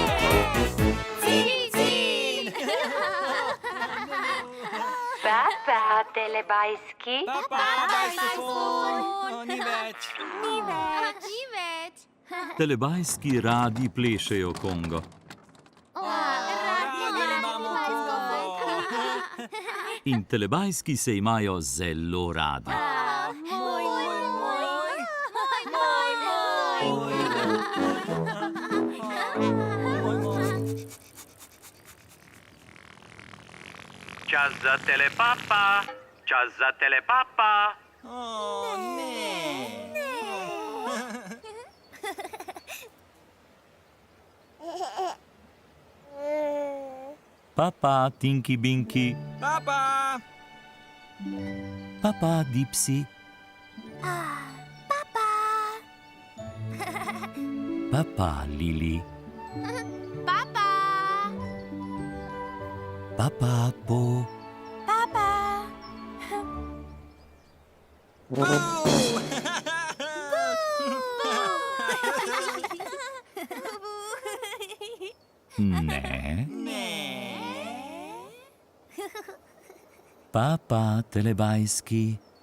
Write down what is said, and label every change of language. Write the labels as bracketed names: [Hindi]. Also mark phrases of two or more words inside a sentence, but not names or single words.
[Slovenian] Papa, Papa Telebajski. Papa, bajskofon. Ni več. Ni več. Telebajski radi plešejo kongo. Radi imamo Kongo. In telebajski se imajo zelo radi. Čas za telepapa, čas za telepapa. Ne. Papa, Tinky Binky, Papa. Papa, Dipsy, Papa, Lili, Papa, Po, ne, Papa, Telebajski,